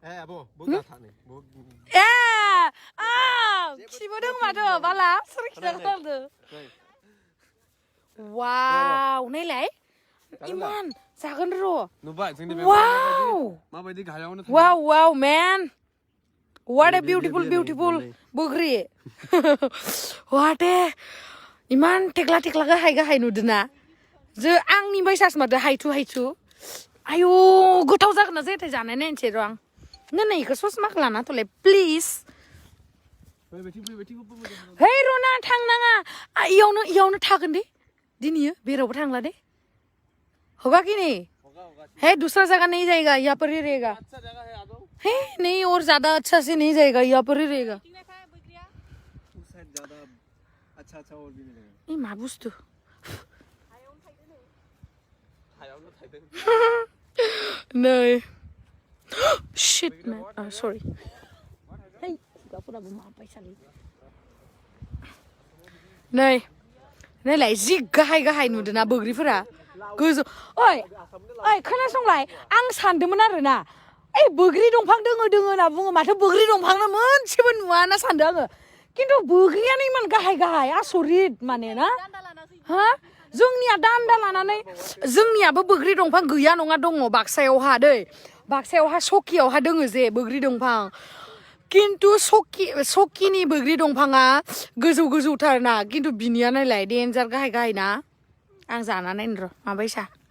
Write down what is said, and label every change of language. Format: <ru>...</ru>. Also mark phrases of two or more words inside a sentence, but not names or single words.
<brx>खिबोदों माथो बाला सोर खिथाखादों वाव नायलाय इमान जागोन र' वाव</brx> <en>man what a beautiful</en> <brx>बोग्रि</brx> <en>what a</en> <brx>इमान थेक्ला गाहाय नुदों ना जो आंनि बायसास माथो हायथु आयौ गोथाव जागोन ना जायाथाय जानाय नायनोसै र' आं नै इखौ ससमाखौ लाना थ'लाय प्लिज</brx> <hi>है</hi> <brx>रना थांनाङा इयावनो थागोन दे दिनियो बेरावबो थांला दे</brx> <hi>होगा कि नहीं है दूसरा जगह नहीं जाएगा यहाँ पर ही रहेगा है नहीं और ज्यादा अच्छा से नहीं जाएगा यहाँ पर ही रहेगा</hi> <brx>ये मा बुस्थु नै</brx> <en>shit man sorry hey</en> <brx>खुगाफोराबो मा बायसालै नै नायलाय जि गाहाय नुदोंना बोग्रिफोरा गोजौ ओइ खोनासंलाय आं सानदोंमोन आरोना ओइ बोग्रि दंफां दोङो होनना बुङो माथो बोग्रि दंफांनो मोनसेबो नुवा होनना सानदों आङो खिन्थु बोग्रियानो इमान गाहाय आसरित माने ना हा जोंनिया दान्दा लानानै जोंनियाबो बोग्रि दंफां गैया नङा दङ बाक्सायावहा दै बाक्सायावहा सकियावहा दोङो जे बोग्रि दंफां खिन्थु सकिनि बोग्रि दंफाङा गोजौथारना खिन्थु बिनिया नायलाय देन्जार गाहाय ना आं जाना नायनो र' माबायसा</brx>